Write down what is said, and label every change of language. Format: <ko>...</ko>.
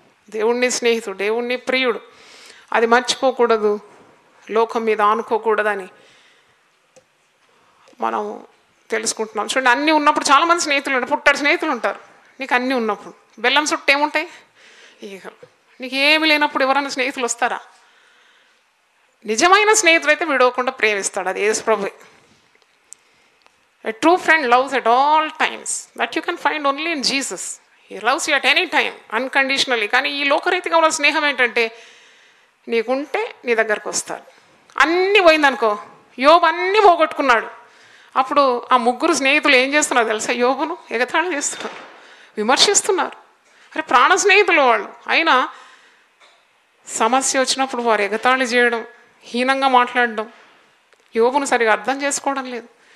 <te>దేవుణ్ణి స్నేహితుడు, దేవుణ్ణి ప్రియుడు, అది మర్చిపోకూడదు, లోకం మీద ఆనుకోకూడదని మనం తెలుసుకుంటున్నాం. చూడండి, అన్నీ ఉన్నప్పుడు చాలామంది స్నేహితులు ఉంటారు, పుట్టాడు స్నేహితులు ఉంటారు. నీకు అన్నీ ఉన్నప్పుడు బెల్లం చుట్టూ ఏముంటాయి ఈగలు. నీకు ఏమి లేనప్పుడు ఎవరైనా స్నేహితులు వస్తారా? నిజమైన స్నేహితుడు అయితే విడవకుండా ప్రేమిస్తాడు, అది యేసు ప్రభువే.</te> <en>A true friend loves at all times. That you can find only in Jesus. He loves you at any time, unconditionally.</en> <te>కానీ ఈ లోకరీతిగా ఉన్న స్నేహం ఏంటంటే నీకుంటే నీ దగ్గరకు వస్తాడు, అన్నీ పోయిందనుకో. యోబు అన్నీ పోగొట్టుకున్నాడు. అప్పుడు ఆ ముగ్గురు స్నేహితులు ఏం చేస్తున్నారు తెలుసా? యోబును ఎగతాళి చేస్తున్నారు, విమర్శిస్తున్నారు. అరే ప్రాణ స్నేహితులు వాళ్ళు, అయినా సమస్య వచ్చినప్పుడు వారు ఎగతాళి చేయడం, హీనంగా మాట్లాడడం, యోబును సరిగా అర్థం చేసుకోవడం లేదు.</te>